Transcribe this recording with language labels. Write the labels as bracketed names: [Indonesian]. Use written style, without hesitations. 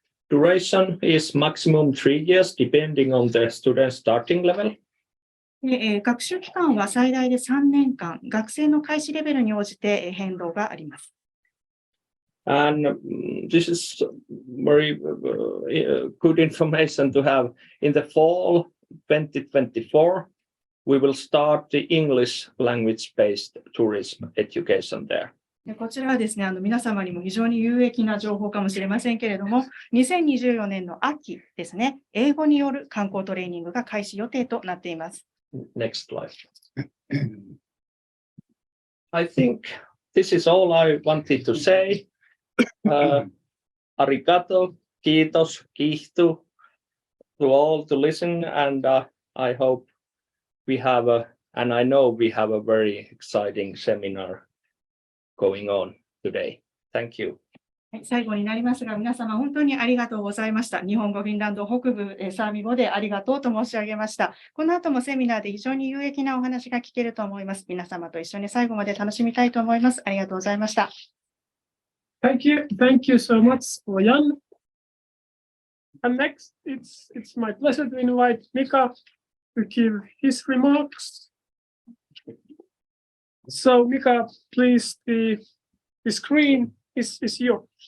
[English] Duration is maximum 3 years, depending on the student starting level. [Japanese] 学習期間は最大で3年間、学生の開始レベルに応じて変動があります。 [English] And this is very good information to have. In the fall 2024, we will start the English language-based tourism education there. [Japanese] こちらはですね、皆様にも非常に有益な情報かもしれませんけれども、2024年の秋ですね、英語による観光トレーニングが開始予定となっています。 [English] Next slide. I think this is all I wanted to say. Arigato, kiitos, kiihtu to all to listen, and I hope we have and I know we have a very exciting seminar going on today. Thank you. [Japanese] 最後になりますが、皆様本当にありがとうございました。日本語、フィンランド北部、サーミ語でありがとうと申し上げました。この後もセミナーで非常に有益なお話が聞けると思います。皆様と一緒に最後まで楽しみたいと思います。ありがとうございました。 [English] Thank you so much for Janne. And next, it's my pleasure to invite Mika to give his remarks. So Mika, please, the screen is yours.